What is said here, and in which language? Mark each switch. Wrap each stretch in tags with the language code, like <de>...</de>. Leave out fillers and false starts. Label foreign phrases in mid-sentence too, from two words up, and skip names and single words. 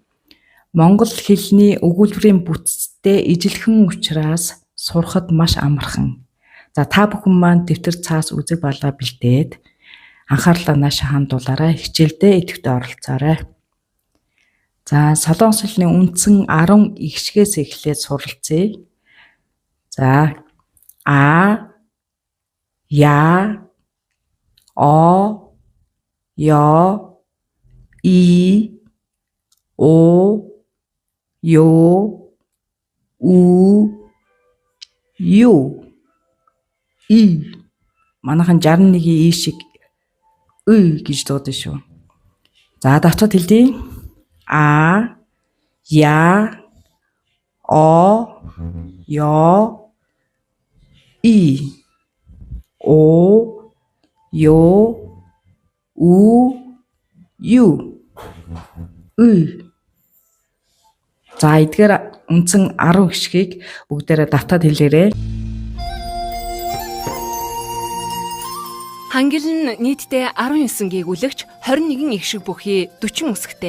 <mn>Монгол хэлний өгүүлбэрийн бүтцтэй ижилхэн учраас сурахад маш амархан. За та бүхэн маань дэвтэр цаас үзэг балаа бэлдээд анхаарлаа наашаа хандуулаарай. Хичээлдээ идэвхтэй оролцоорой. За солонгос хэлний үндсэн 10 игшгээс эхлээд суралцъя. За а я о я и о ё у ю и манайхан 61-ийн и шиг ы гэж дуудана шүү. За давтаад хэлье. А я о ё и о ё у ю ы. За эдгээр үндсэн 10 гişгийг бүгдээрээ давтаад хэлээрэй. Хангил нь нийтдээ 19 гээгүүлэгч 21 игшиг бүхий 40 үсэгтэй.</mn>